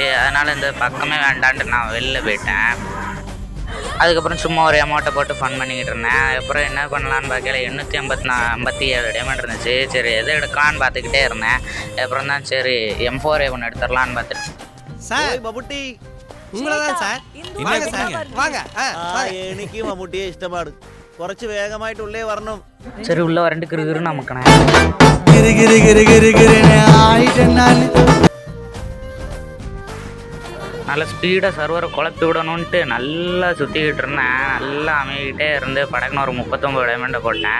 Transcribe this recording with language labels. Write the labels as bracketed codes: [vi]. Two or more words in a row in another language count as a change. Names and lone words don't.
[ta] அதனால் இந்த பக்கமே வேண்டான்ட்டு நான் வெளில போயிட்டேன். அதுக்கப்புறம் சும்மா ஒரு அமௌண்ட்டை போட்டு ஃபன் பண்ணிக்கிட்டு இருந்தேன். அதுக்கப்புறம் என்ன பண்ணலான்னு பார்க்கல 857 டைமண்ட் இருந்துச்சு. சரி எது எடுக்கலான்னு பார்த்துக்கிட்டே இருந்தேன். அப்புறம் தான் சரி M4A1 எடுத்துடலான்னு பார்த்துட்டு சார் மம்முட்டி உங்களதான் சார். வாங்க சார் வாங்க. [ml] എനിക്ക് മമ്മൂട്ടിയെ ഇഷ്ടമാണ്. കുറച്ച് വേഗമായിട്ട് ഉള്ളേ വരണം. [ta] சரி உள்ள வரண்டு கிருகிரு நமக்குனே நல்ல ஸ்பீடாக சர்வரை குழப்பி விடணுன்ட்டு நல்லா சுற்றிக்கிட்டு இருந்தேன். நல்லா அமைகிட்டே இருந்து படக்குன்னு ஒரு 39 டைமண்டை போட்டேன்.